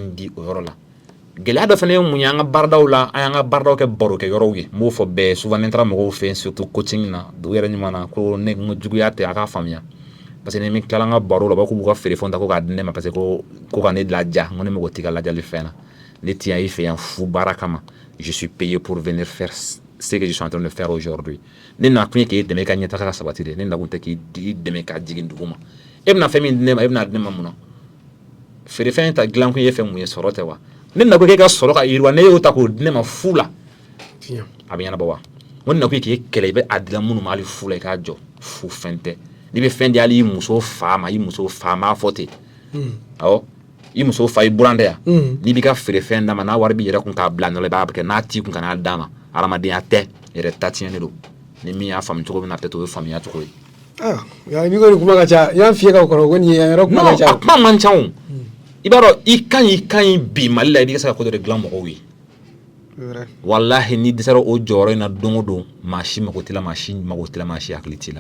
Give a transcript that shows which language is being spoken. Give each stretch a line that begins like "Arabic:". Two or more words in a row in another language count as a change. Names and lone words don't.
Bambara: b'a yɛrɛ ninkun di o yɔrɔ la gɛlɛya dɔ fana ye mun ye an ka baaradaw la an y'an ka baaradaw kɛ barokɛyɔrɔw ye n b'o fɔ bɛɛ souvent ni n taara mɔgɔw fɛ yen
French: surtout coaching
Bambara: na u yɛrɛ ɲuman na ko ne n ko juguya tɛ a k'a faamuya
French: parce que
Bambara: ni min tilala an ka baro la u b'a fɔ k'u b'u ka feerefɛnw ta ko k'a di ne ma
French: parce que
Bambara: ko ka ne ladiya n ko ne mago t'i ka lajali fɛn na ne ti yan i fɛ yan fu baara kama
French: je suis payé pour venir faire ce que je suis en train de faire aujourd'hui
Bambara: ne na kun ye k'e dɛmɛ i ka ɲɛtaga ka sabati de ne na kun tɛ k'i dɛmɛ ka jigin dugu ma e bɛna fɛn min di ne ma e bɛna di ne ma mun na feerefɛn ta dilan kun ye fɛn mun ye sɔrɔ tɛ wa ne na ko k'e ka sɔrɔ ka yiriwa ne y'o ta k'o di ne ma fu la a bɛ ɲɛnabɔ wa n ko ne na kun ye k'e kɛlɛ i bɛ a dilan minnu ma hali fu la i k'a jɔ fu fɛn tɛ n'i bɛ fɛn di hali i muso fa ma i muso fa m'a fɔ ten awɔ i muso fa i buran tɛ yan n'i b'i ka feerefɛn d'a ma n'a wari b'i yɛrɛ kun k'a bila nɔ la i b'a kɛ n'a t'i kun ka n'a d'a ma hadamadenya tɛ yɛrɛ ta tiɲɛnen don ni min y'a faamu cogo min na peut-être o ye faamuya cogo ye i b'i ko kuma ka ca i y'an fiyɛ ka kɔrɔ ko nin ye yɔrɔ kuma ka ca a kuma man ca o i b'a dɔn i ka ɲi bi Mali la i b'i ka se ka ko dɔ de dilan mɔgɔw ye walahi n'i dɛsɛra o jɔyɔrɔ in na don o don maa si mago t'i la maa si hakili t'i la